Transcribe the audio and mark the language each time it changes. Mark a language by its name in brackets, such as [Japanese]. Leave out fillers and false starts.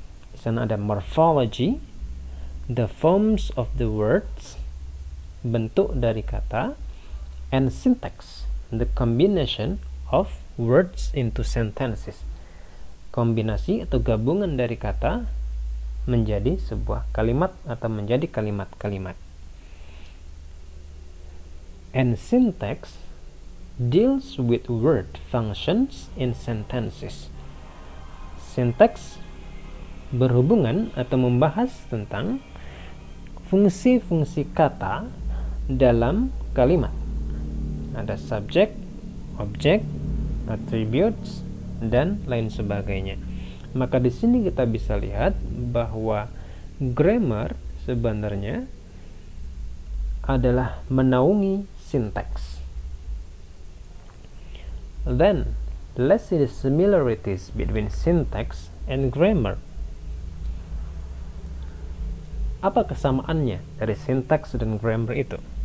[Indonesian] Di sana ada [English] morphology, the forms of the words, [Indonesian] bentuk dari kata, [English] and syntax, the combination of words into sentences. [Indonesian] Kombinasi atau gabungan dari kata menjadi sebuah kalimat atau menjadi kalimat-kalimat. [English] And syntax deals with word functions in sentences. Syntax [Indonesian] berhubungan atau membahas tentang fungsi-fungsi kata dalam kalimat. Ada subjek, objek, attributes, dan lain sebagainya. Maka di sini kita bisa lihat bahwa grammar sebenarnya adalah menaungi sintaks. [English] Then, let's see the similarities between syntax and grammar. [Indonesian] Apa kesamaannya dari sintaks dan grammar itu?